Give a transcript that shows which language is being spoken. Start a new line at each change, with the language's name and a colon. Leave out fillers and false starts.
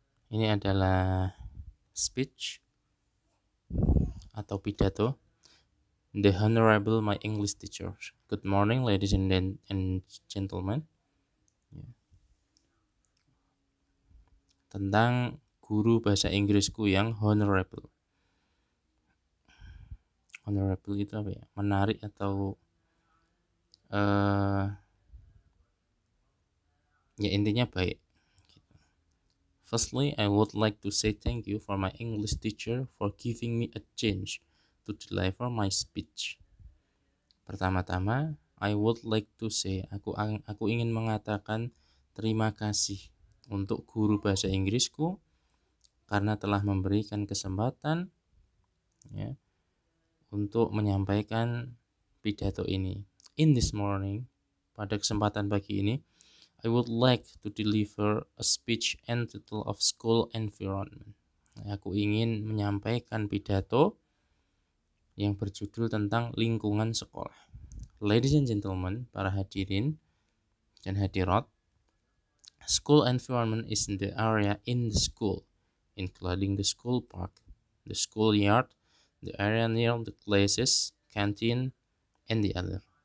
Indonesian: Ini adalah speech atau pidato.
English: The Honorable my English teacher. Good morning, ladies and gentlemen.
Indonesian: Tentang guru bahasa Inggrisku yang honorable. Honorable itu apa ya? Menarik atau ya intinya baik.
English: Firstly, I would like to say thank you for my English teacher for giving me a chance to deliver my speech.
Indonesian: Pertama-tama,
English: I would like to say,
Indonesian: aku ingin mengatakan terima kasih untuk guru bahasa Inggrisku karena telah memberikan kesempatan, ya, untuk menyampaikan pidato ini.
English: In this morning,
Indonesian: pada kesempatan pagi ini,
English: I would like to deliver a speech entitled of school environment.
Indonesian: Aku ingin menyampaikan pidato yang berjudul tentang lingkungan sekolah.
English: Ladies and gentlemen,
Indonesian: para hadirin dan hadirat,
English: school environment is the area in the school, including the school park, the schoolyard, the area near the classes, canteen, and the other.